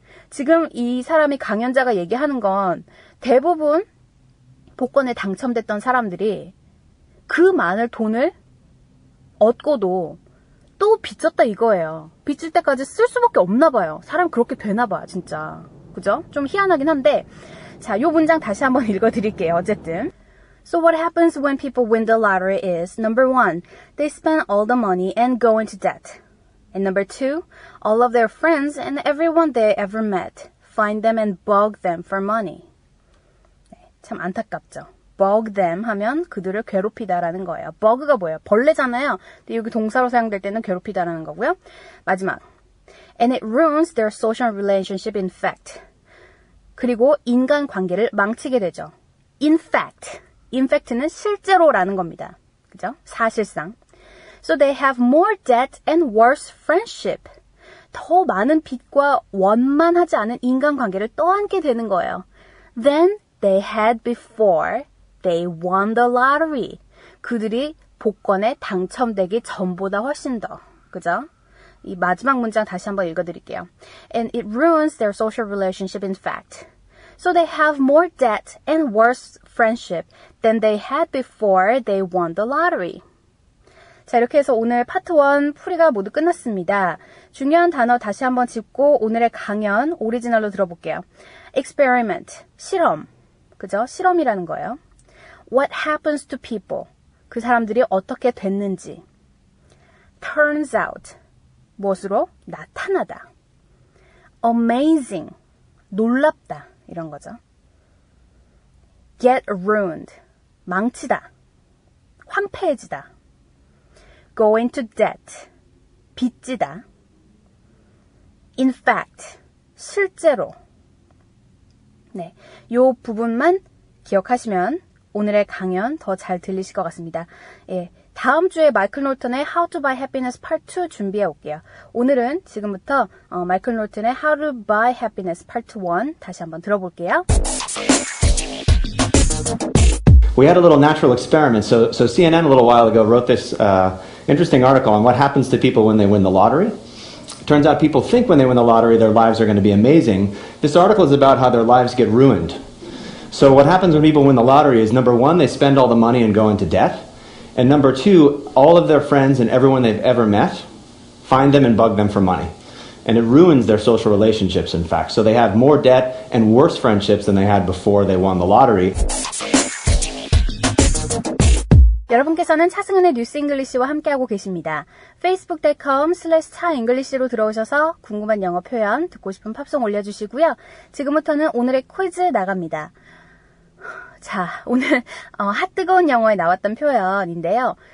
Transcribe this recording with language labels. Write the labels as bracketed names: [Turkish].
[Korean] 지금 이 사람이 강연자가 얘기하는 건 대부분 복권에 당첨됐던 사람들이 그 많은 돈을 얻고도 또 빚졌다 이거예요. 빚질 때까지 쓸 수밖에 없나 봐요. 사람 그렇게 되나 봐, 진짜. 그죠? 좀 희한하긴 한데, 자, 요 문장 다시 한번 읽어드릴게요. 어쨌든. [English] So what happens when people win the lottery is, number one, they spend all the money and go into debt. And number two, all of their friends and everyone they ever met find them and bug them for money. [Korean] 네, 참 안타깝죠. bug them 하면 그들을 괴롭히다라는 거예요. bug가 뭐예요? 벌레잖아요. 근데 여기 동사로 사용될 때는 괴롭히다라는 거고요. 마지막. [English] And it ruins their social relationship in fact. [Korean] 그리고 인간 관계를 망치게 되죠. In fact. In fact는 실제로라는 겁니다. 그죠? 사실상. [English] So they have more debt and worse friendship. [Korean] 더 많은 빚과 원만하지 않은 인간관계를 떠안게 되는 거예요. [English] Than they had before they won the lottery. [Korean] 그들이 복권에 당첨되기 전보다 훨씬 더. 그죠? 이 마지막 문장 다시 한번 읽어드릴게요. [English] And it ruins their social relationship in fact. So they have more debt and worse friendship than they had before they won the lottery. [Korean] 자, 이렇게 해서 오늘 파트 1 풀이가 모두 끝났습니다. 중요한 단어 다시 한번 짚고 오늘의 강연 오리지널로 들어볼게요. experiment, 실험. 그죠? 실험이라는 거예요. [English] What happens to people? [Korean] 그 사람들이 어떻게 됐는지. turns out, 무엇으로? 나타나다. amazing, 놀랍다. 이런 거죠. get ruined, 망치다. 황폐해지다. go into debt, 빚지다. in fact, 실제로. 네, 요 부분만 기억하시면 오늘의 강연 더 잘 들리실 것 같습니다. 예, 다음 주에 마이클 놀턴의 How to Buy Happiness Part 2 준비해 올게요. 오늘은 지금부터 마이클 놀턴의 How to Buy Happiness Part 1 다시 한번 들어볼게요. [English] We had a little natural experiment. So CNN a little while ago wrote this interesting article on what happens to people when they win the lottery. Turns out people think when they win the lottery their lives are going to be amazing. This article is about how their lives get ruined. So what happens when people win the lottery is, number one, they spend all the money and go into debt. And number two, all of their friends and everyone they've ever met find them and bug them for money. And it ruins their social relationships, in fact. So they have more debt and worse friendships than they had before they won the lottery. [Korean] 여러분께서는 차승은의 뉴스 잉글리시와 함께하고 계십니다. facebook.com/차잉글리시로 들어오셔서 궁금한 영어 표현, 듣고 싶은 팝송 올려주시고요. 지금부터는 오늘의 퀴즈 나갑니다. 자, 오늘 핫뜨거운 영어에 나왔던 표현인데요.